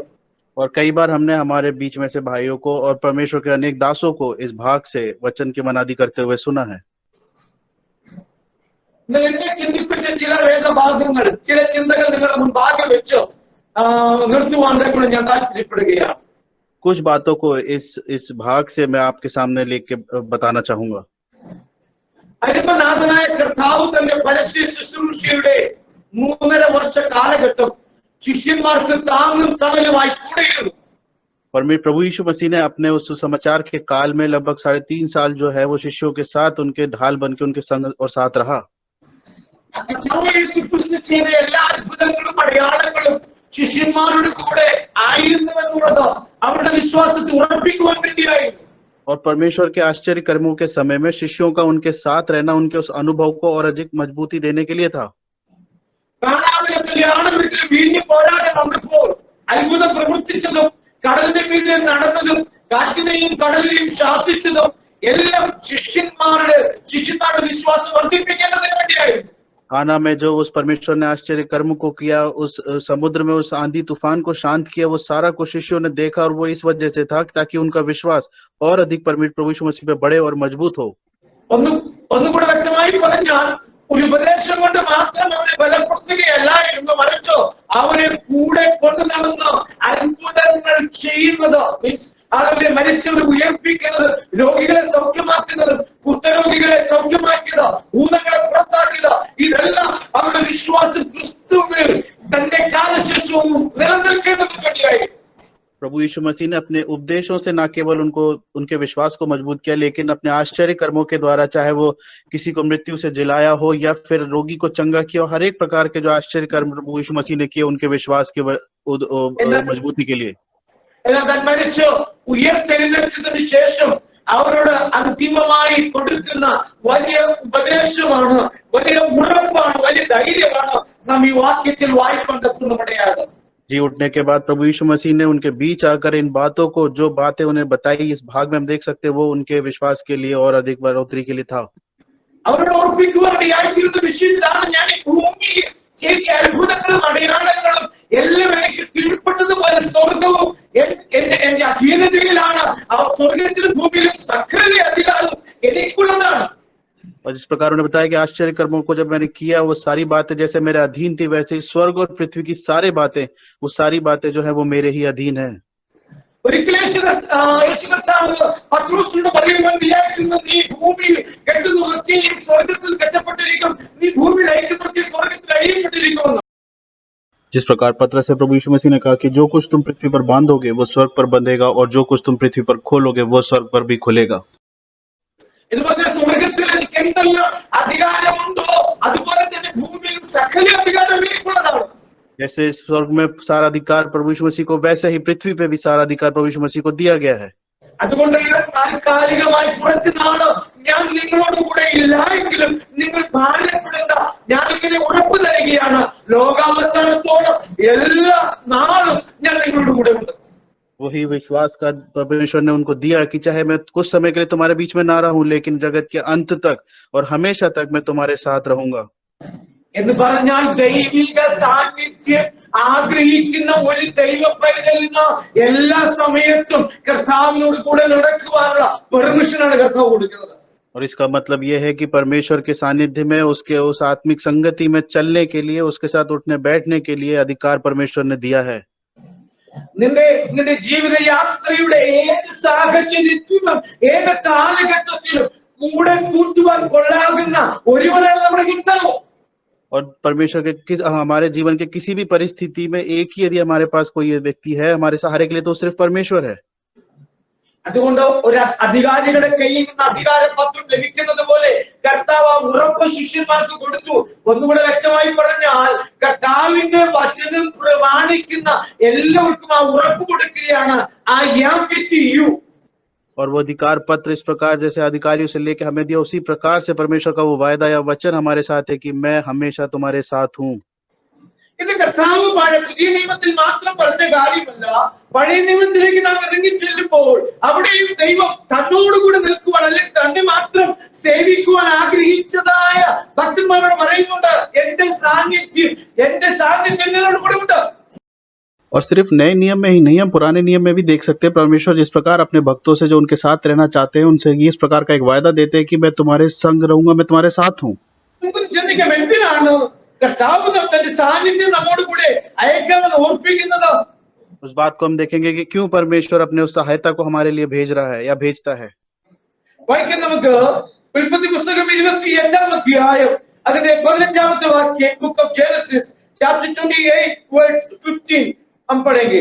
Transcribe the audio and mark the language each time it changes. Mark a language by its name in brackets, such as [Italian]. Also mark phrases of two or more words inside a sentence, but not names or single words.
[Hindi] और कई बार हमने हमारे बीच में से भाइयों को और परमेश्वर के अनेक दासों को इस भाग से वचन की मनादी करते हुए सुना है. [Malayalam] എന്നെ ചിന്തിപ്പിച്ച ചില വേദഭാഗങ്ങൾ ചില ചിന്തകൾ നിങ്ങളുടെ മുൻപാകെ വെച്ച് നിർത്തുവാൻ ഞാൻ താല്പര്യപ്പെടുകയാണ്. [Hindi] कुछ बातों को इस भाग से मैं आपके सामने लेके बताना चाहूंगा. [Malayalam] അരിമനാഥനായ കർത്താവ് തന്റെ പരസ്യ ശുശ്രൂഷയുടെ 3.5 വർഷ കാലഘട്ടം ശിഷ്യന്മാർക്ക് താങ്ങും തണലുമായി കൂടെയിരുന്നു. [Hindi] परमेश्वर प्रभु यीशु मसीह ने अपने उस सुसमाचार के काल में लगभग 3.5 साल जो है वो शिष्यों के साथ उनके ढाल बन के उनके संग और साथ रहा. [Malayalam] ചെയ്ത എല്ലാ അത്ഭുതങ്ങളും അടയാളങ്ങളും ശിഷ്യന്മാരുടെ കൂടെ ആയിരുന്നു എന്നുള്ളത് അവരുടെ വിശ്വാസത്തെ ഉറപ്പിക്കുവാൻ വേണ്ടിയായിരുന്നു. [Hindi] और परमेश्वर के आश्चर्य कर्मों के समय में शिष्यों का उनके साथ रहना उनके उस अनुभव को और अधिक मजबूती देने के लिए था. [Malayalam] കാനാവിലെ കല്യാണം വീട്ടിൽ വീഞ്ഞു പോരാതെ വന്നപ്പോൾ അത്ഭുതം പ്രവർത്തിച്ചതും കടലിന്റെ മീതെ നടന്നതും കാറ്റിനെയും കടലിനെയും ശാസിച്ചതും എല്ലാം ശിഷ്യന്മാരുടെ വിശ്വാസം വർദ്ധിപ്പിക്കേണ്ടതിന് വേണ്ടിയായിരുന്നു. [Hindi] काना में जो उस परमेश्वर ने आश्चर्य कर्म को किया, उस समुद्र में उस आंधी तूफान को शांत किया, वो सारा कुछ शिष्यों ने देखा और वो इस वजह से था ताकि उनका विश्वास और अधिक परमेश्वर प्रभु यीशु मसीह पे बढ़े और मजबूत हो. [Malayalam] ഒന്നുകൂടെ വ്യക്തമായി പറഞ്ഞാൽ ഒരു ഉപദേശം കൊണ്ട് മാത്രം അവരെ ബലപ്പെടുത്തുകയല്ല എന്ന് മറിച്ച് അവരെ കൂടെ കൊണ്ടു നടന്ന് അത്ഭുതങ്ങൾ ചെയ്യുന്നത് മീൻസ് അതിലെ മരിച്ചവരെ ഉയർപ്പിക്കുന്നത്, രോഗികളെ സൗഖ്യമാക്കുന്നത്, കുഷ്ഠരോഗികളെ സൗഖ്യമാക്കിയത്, ഭൂതങ്ങളെ പുറത്താക്കിയത്, ഇതെല്ലാം അവരുടെ വിശ്വാസം ക്രിസ്തുവിൽ തന്റെ കാലശേഷവും നിലനിൽക്കേണ്ടതിന് വേണ്ടിയായി. [Hindi] प्रभु यीशु मसीह ने अपने उपदेशों से न केवल उनको उनके विश्वास को मजबूत किया, लेकिन अपने आश्चर्य कर्मों के द्वारा, चाहे वो किसी को मृत्यु से जिलाया हो या फिर रोगी को चंगा किया, हर एक प्रकार के जो आश्चर्य कर्म प्रभु यीशु मसीह ने किए उनके विश्वास के मजबूती के लिए. [Malayalam] എന്നാൽ താൻ മരിച്ച് ഉയർത്തെഴുന്നേറ്റതിനു ശേഷം അവരോട് അന്തിമമായി കൊടുക്കുന്ന വലിയ ഉപദേശമാണ്, വലിയ ഉറപ്പാണ്, വലിയ ധൈര്യമാണ് നാം ഈ വാക്യത്തിൽ വായിക്കാൻ തക്കുന്നവിടെയാണ്. [Hindi] जी उठने के बाद प्रभु यीशु मसीह ने उनके बीच आकर इन बातों को, जो बातें उन्हें बताई, इस भाग में हम देख सकते हैं वो उनके विश्वास के लिए और अधिक बढ़ोतरी के लिए था. [Malayalam] അവരോട് ഓർപ്പിക്കുവാനിടയായിത്തീരുന്ന വിഷയത്തിലാണ് ഞാൻ ഈ ഭൂമിയിൽ ചെയ്ത അത്ഭുതങ്ങളും അടയാളങ്ങളും എല്ലാം എനിക്ക് കീഴ്പ്പെട്ടതുപോലെ സ്വർഗവും എന്റെ അധീനതയിലാണ്. ആ സ്വർഗത്തിലും ഭൂമിയിലും സകല അധികാരവും എനിക്കുള്ളതാണ്. [Hindi] और जिस प्रकार उन्होंने बताया कि आश्चर्य कर्मों को जब मैंने किया, वो सारी बातें जैसे मेरे अधीन थी, वैसे ही स्वर्ग और पृथ्वी की सारी बातें, वो सारी बातें जो है वो मेरे ही अधीन है. [Malayalam] ഒരിക്കലും യേശു കർത്താവ് പത്രോസിനോട് പറയുവാൻ വിചാരിക്കുന്നത്, നീ ഭൂമിയിൽ കെട്ടുന്നതൊക്കെയും സ്വർഗത്തിൽ കെട്ടപ്പെട്ടിരിക്കും, നീ ഭൂമിയിൽ അയക്കുന്നതൊക്കെ സ്വർഗത്തിൽ അഴിയപ്പെട്ടിരിക്കുമെന്ന്. [Hindi] जिस प्रकार पत्रस से प्रभु यीशु मसीह ने कहा कि जो कुछ तुम पृथ्वी पर बांधोगे वो स्वर्ग पर बंधेगा, और जो कुछ तुम पृथ्वी पर खोलोगे वो स्वर्ग पर भी खुलेगा. [Malayalam] എന്ന് പറഞ്ഞാൽ സ്വർഗത്തിൽ എനിക്ക് എന്തെല്ലാം അധികാരമുണ്ടോ അതുപോലെ തന്നെ ഭൂമിയിലും സകല അധികാരം എനിക്കുള്ളതാണ്. [Hindi] जैसे स्वर्ग में सारा अधिकार प्रभु यीशु मसीह को, वैसे ही पृथ्वी पे भी सारा अधिकार प्रभु यीशु मसीह को दिया गया है. [Malayalam] അതുകൊണ്ട് താൽക്കാലികമായി കുറച്ച് നാള് ഞാൻ നിങ്ങളോട് കൂടെ ഇല്ല എങ്കിലും നിങ്ങൾ ഭാരപ്പെടേണ്ട, ഞാൻ ഇങ്ങനെ ഉറപ്പ് തരികയാണ്, ലോകാവസാനത്തോളം എല്ലാ നാളും ഞാൻ നിങ്ങളോട് കൂടെ ഉണ്ട്. [Hindi] वही विश्वास का परमेश्वर ने उनको दिया कि चाहे मैं कुछ समय के लिए तुम्हारे बीच में ना रहूं, लेकिन जगत के अंत तक और हमेशा तक मैं तुम्हारे साथ रहूंगा. [Malayalam] എന്ന് പറഞ്ഞാൽ ദൈവിക സാന്നിധ്യം ആഗ്രഹിക്കുന്ന ഒരു ദൈവ പൈതലിന് എല്ലാ സമയത്തും കർത്താവിനോട് കൂടെ നടക്കുവാനുള്ള പെർമിഷനാണ് കർത്താവ് കൊടുക്കുന്നത്. [Hindi] और इसका मतलब यह है कि परमेश्वर के सानिध्य में, उसके उस आत्मिक संगति में चलने के लिए, उसके साथ उठने बैठने के लिए अधिकार परमेश्वर ने दिया है. [Malayalam] നിന്റെ ജീവിത യാത്രയുടെ ഏത് സാഹചര്യത്തിലും ഏത് കാലഘട്ടത്തിലും കൂടെ കൂട്ടുവാൻ കൊള്ളാകുന്ന ഒരുവനാണ് നമ്മുടെ കർത്താവ്. और परमेश्वर के हमारे जीवन के किसी भी परिस्थिति में एक ही यदि हमारे पास कोई व्यक्ति है हमारे सहारे के लिए, तो सिर्फ परमेश्वर है. അതുകൊണ്ട് ഒരു അധികാരികളുടെ കയ്യിൽ നിന്ന് അധികാരപത്രം ലഭിക്കുന്നത് പോലെ കർത്താവ് ഉറപ്പ് ശിഷ്യന്മാർക്ക് കൊടുത്തു. ഒന്നുകൂടെ വ്യക്തമായി പറഞ്ഞാൽ കർത്താവിന്റെ വചനം പ്രമാണിക്കുന്ന എല്ലാവർക്കും ആ ഉറപ്പ് കൊടുക്കുകയാണ്, [English] I am with you. [Hindi] और वो अधिकार पत्र इस प्रकार जैसे अधिकारियों से लेकर हमें दिया, उसी प्रकार से परमेश्वर का वो वायदा या वचन हमारे साथ है कि मैं हमेशा तुम्हारे साथ हूँ. [Malayalam] ഇത് കർത്താവ് പുതിയ നിയമത്തിൽ മാത്രം പറഞ്ഞ കാര്യമല്ല, പഴയ നിയമത്തിലേക്ക് നാം ഇറങ്ങി ചെല്ലുമ്പോൾ അവിടെയും ദൈവം തന്നോടുകൂടെ നിൽക്കുവാൻ, അല്ലെങ്കിൽ തന്നെ മാത്രം സേവിക്കുവാൻ ആഗ്രഹിച്ചതായ ഭക്തന്മാരോട് പറയുന്നുണ്ട്, എന്റെ സാന്നിധ്യം എന്നോട് കൂടെ ഉണ്ട്. [Hindi] और सिर्फ नए नियम में ही नहीं, हम पुराने नियम में भी देख सकते हैं परमेश्वर जिस प्रकार अपने भक्तों से जो उनके साथ रहना चाहते हैं, उनसे इस प्रकार का एक वायदा देते हैं कि मैं तुम्हारे संग रहूंगा, मैं तुम्हारे साथ हूँ. [Malayalam] ചിന്തിക്കാം, എന്തിനാണ് കർത്താവ് തന്റെ സാന്നിധ്യം നമ്മോട് കൂടെ അയക്കാമെന്ന് ഓർപ്പിക്കുന്നത്? [Hindi] उस बात को हम देखेंगे कि क्यों परमेश्वर अपने उस सहायता को हमारे लिए भेज रहा है या भेजता है. [Malayalam] വായിക്കാം നമുക്ക് ഉൽപ്പത്തി പുസ്തകം 28 അധ്യായം അതിന്റെ 15 വാക്യം, [English] book of Genesis chapter 28 verse 15 [Hindi] हम पढ़ेंगे.